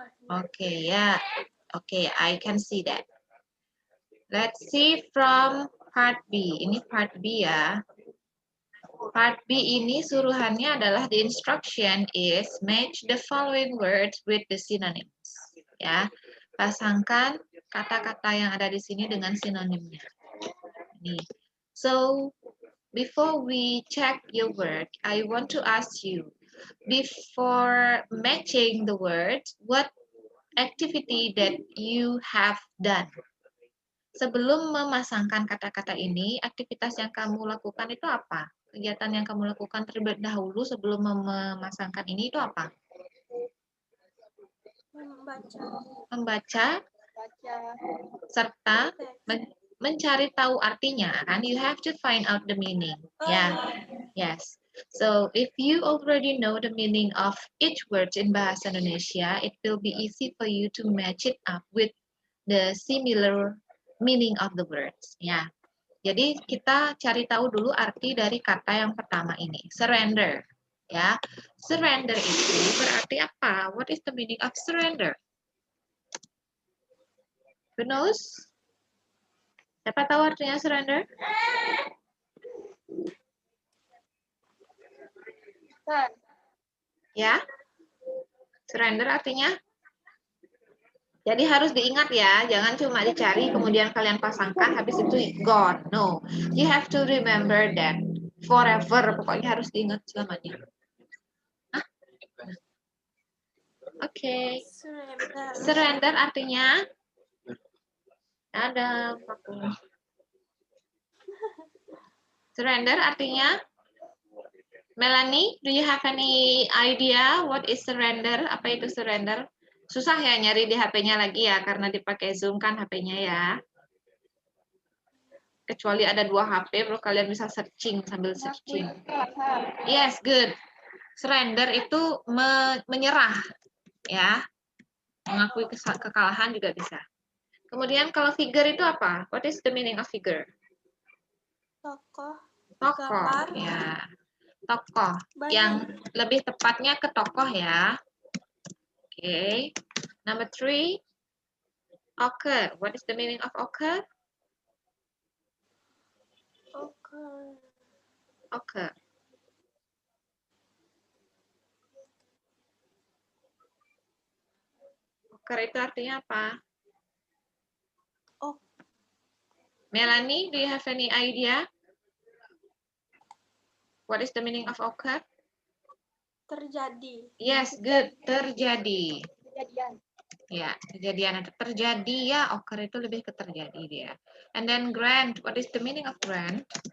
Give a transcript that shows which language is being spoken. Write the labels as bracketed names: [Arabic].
[English] Okay, yeah. Okay, I can see that. Let's see from part B. [Indonesian] Ini part B ya. Part B ini suruhannya adalah [English] the instruction is match the following words with the synonyms. [Indonesian] Ya, pasangkan kata-kata yang ada di sini dengan sinonimnya. Nih. [English] So, before we check your word, I want to ask you, before matching the words, what activity that you have done? [Indonesian] Sebelum memasangkan kata-kata ini, aktivitas yang kamu lakukan itu apa? Kegiatan yang kamu lakukan terlebih dahulu sebelum memasangkan ini itu apa? Membaca, serta mencari tahu artinya. [English] Kan you have to find out the meaning. Yes. So if you already know the meaning of each word in Bahasa Indonesia, it will be easy for you to match it up with the similar meaning of the words. [Indonesian] Ya. Jadi kita cari tahu dulu arti dari kata yang pertama ini, surrender. Ya, surrender itu berarti apa? [English] What is the meaning of surrender? [Indonesian] Benus? Siapa tahu artinya surrender? Ya, surrender artinya? Jadi harus diingat ya, jangan cuma dicari kemudian kalian pasangkan habis itu gone. [English] No, you have to remember that forever. [Indonesian] Pokoknya harus diingat selamanya. Oke. Surrender artinya ada. Surrender artinya [English] Melanie, do you have any idea what is surrender? [Indonesian] Apa itu surrender? Susah ya nyari di HP-nya lagi ya, karena dipakai Zoom kan HP-nya ya. Kecuali ada 2 HP, baru kalian bisa searching sambil searching. [English] Yes, good. [Indonesian] Surrender itu menyerah, ya. Mengakui kekalahan juga bisa. Kemudian kalau figure itu apa? [English] What is the meaning of figure? [Indonesian] Tokoh. Tokoh, ya. Tokoh. Yang lebih tepatnya ke tokoh ya. [English] Okay. Number 3, occur. What is the meaning of occur? Occur. [Indonesian] Occur itu artinya apa? [English] Melanie, do you have any idea? What is the meaning of occur? [Indonesian] Terjadi. [English] Yes, good. [Indonesian] Terjadi. Ya, kejadian itu terjadi ya, occur itu lebih ke terjadi dia. [English] And then grant, what is the meaning of grant?